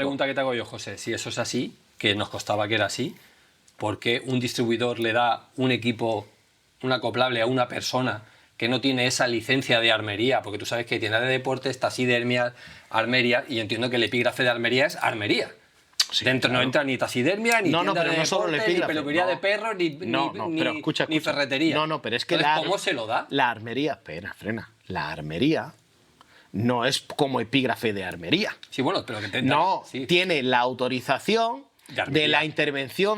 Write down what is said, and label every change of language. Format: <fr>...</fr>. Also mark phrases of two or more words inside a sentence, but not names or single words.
<es>Una pregunta que te hago yo, José, si eso es así, que nos costaba que era así, ¿por qué un distribuidor le da un equipo, un acoplable a una persona que no tiene esa licencia de armería? Porque tú sabes que hay tiendas de deportes, taxidermia, armería, y entiendo que el epígrafe de armería es armería. Sí, dentro claro. no entra ni taxidermia, ni tienda pero de no solo el deporte, ni epígrafe, peluquería no. de perros, ni pero escucha. ni ferretería. No, pero es que entonces, ¿cómo se lo da? La armería, espera, frena. La armería no es como epígrafe de armería. Sí, bueno, pero que No, sí. tiene la autorización De de la Intervención</es>